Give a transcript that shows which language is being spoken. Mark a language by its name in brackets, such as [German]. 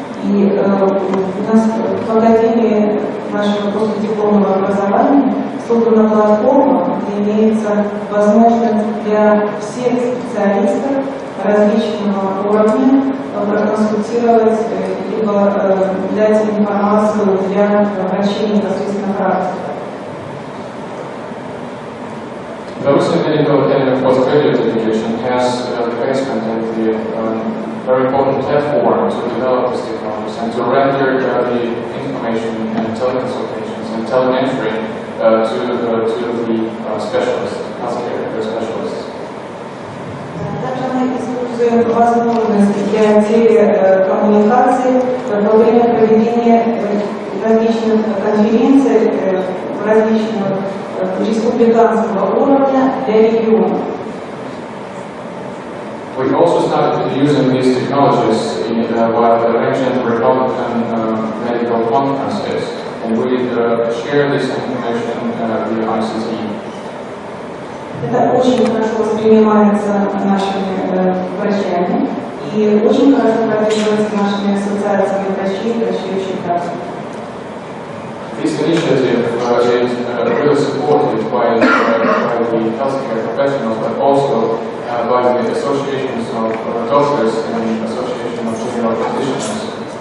[Russian] И у нас в Академии нашего постдипломного образования создана платформа, где имеется возможность для всех специалистов различного уровня проконсультировать либо дать информацию для врачей непосредственно практики. [English] Belarusian medical and postgraduate education has the basement and the very important platform to develop these technologies and to render the information and teleconsultations and telementoring to the specialists, healthcare specialists. [Russian] Также мы используем возможности для телекоммуникации во время проведения различных конференций различных республиканского уровня для региона. [English] We also started using these technologies while arranging Republican medical conferences, and we share this information via ICT. [Russian] Это очень хорошо воспринимается нашими врачами и очень хорошо поддерживается нашими ассоциациями врачей, врачей практик. [English] This initiative is really supported by the healthcare professionals, but also by the associations of doctors and the association of general physicians.